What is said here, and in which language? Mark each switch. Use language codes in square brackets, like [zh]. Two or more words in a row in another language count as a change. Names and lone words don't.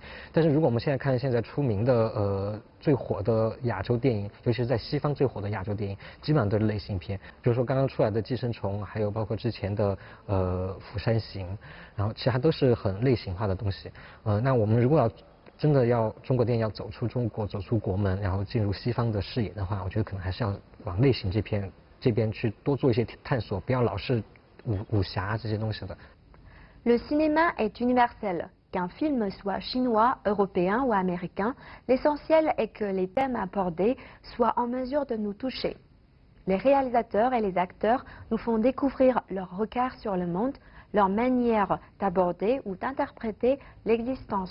[zh] 但是如果我们现在看现在出名的最火的亚洲电影，尤其是在西方最火的亚洲电影，基本上都是类型片，比如说刚刚出来的《寄生虫》，还有包括之前的釜山行，然后其他都是很类型化的东西。那我们如果真的要中国电影要走出中国，走出国门，然后进入西方的视野的话，我觉得可能还是要往类型这边去多做一些探索，不要老是武侠这些东西的。 [fr] Le cinéma est universel. Qu'un film soit chinois, européen ou américain, l'essentiel est que les thèmes abordés soient en mesure de nous toucher. Les réalisateurs et les acteurs nous font découvrir leur regard sur le monde, leur manière d'aborder ou d'interpréter l'existence.